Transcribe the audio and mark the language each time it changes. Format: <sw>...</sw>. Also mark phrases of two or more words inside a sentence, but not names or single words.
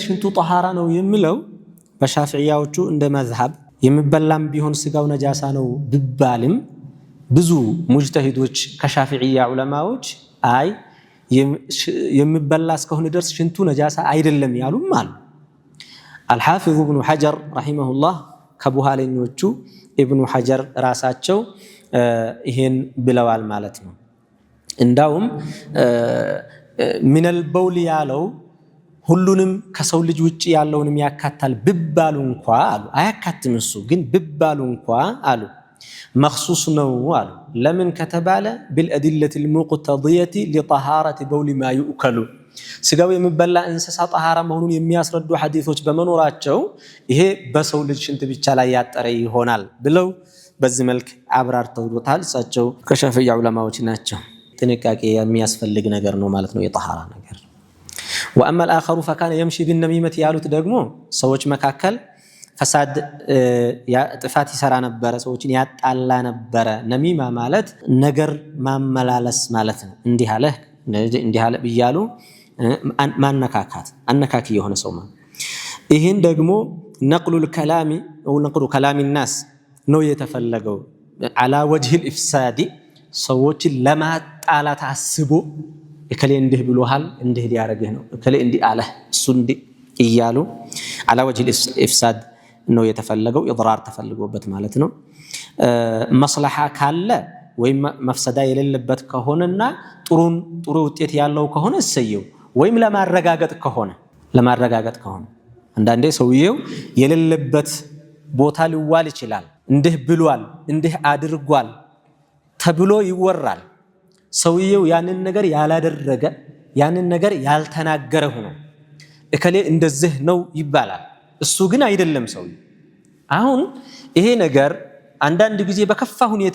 <am>ሽንቱ ጣሃራ ነው የሚለው በሻፊዒያዎቹ እንደ መዝሐብ የሚበላም ቢሆን ስጋው ነጃሳ ነው ቢባልም ብዙ ሙጅተሂዶች ከሻፊዒያ ዑለማዎች አይ የሚበላ እስከሆነ ድረስ ሽንቱ ነጃሳ አይደለም ያሉም አሉ። አልሐፊዝ ኢብኑ ሐጀር ረሂመሁላህ ከቡሃለኞቹ ኢብኑ ሐጀር ራሳቸው ይሄን ብለዋል ማለት ነው። እንዳውም ሚነል በውል ያለው ሁሉንም ከሰው ልጅ ውጪ ያለውንም ያካታል ቢባሉ እንኳ አሉ አያካትም እሱ ግን ቢባሉ እንኳ አሉ መኽሱስ ነው አሉ። ለምን ከተባለ</am> <ar>بالأدلة المقتضية لطهارة بول ما يؤكل</ar> <am>ስጋው የሚበላ እንስሳ ጣሃራ መሆኑን የሚያስረዱ ሐዲሶች በመኖራቸው ይሄ በሰው ልጅ ሽንት ብቻ ላይ ያጠረ ይሆናል ብለው በዚህ መልክ አብራርተውታል። እሳቸው ከሻፊዒ ዑለማዎች ናቸው። ጥንቃቄ የሚያስፈልግ ነገር ነው ማለት ነው የጣሃራ ነገር።</am> <ar>وأما الآخر فكان يمشي بالنميمة</ar> <am>ያሉት ደግሞ ሰዎች መካከል ፈሳድ ጥፋት ይሰራ ነበር፣ ሰዎችን ያጣላ ነበር። ነሚማ ማለት ነገር ማመላለስ ማለት ነው። እንዲህ አለ ብያሉ ማነካካት አነካኪ የሆነ ሰው ማለት ይሄን ደግሞ</am> <ar>نقل الكلام أو نقل كلام الناس</ar> <am>ነው የተፈለገው</am> <ar>على وجه الافساد</ar> <am>ሰዎችን ለማጣላት አስቦ እከሌ እንዲህ ብሎሃል እንዲህ ሊያረግህ ነው እከሌ እንዲህ አለ እሱ እንዲህ እያሉ</am> <ar>على وجه الافساد</ar> <am>ነው የተፈለገው ኢድራር ተፈልጎበት ማለት ነው። መስለሃ ካለ ወይም መፍሰዳ የሌለበት ከሆነና ጥሩ ውጤት ያለው ከሆነ እሰየው። ወይም ለማረጋገጥ ከሆነ አንዳንዴ ሰውየው የሌለበት ቦታ ሊዋል ይችላል። እንዲህ ብሏል እንዲህ አድርጓል ተብሎ ይወራል። ሰውየው ያንን ነገር ያላደረገ ያንን ነገር ያልተናገረ ሆኖ እከሌ እንደዚህ ነው ይባላል። እሱ ግን አይደለም ሰውየው። አሁን ይሄ ነገር አንዳንድ ጊዜ በከፋ ሁኔታ</am>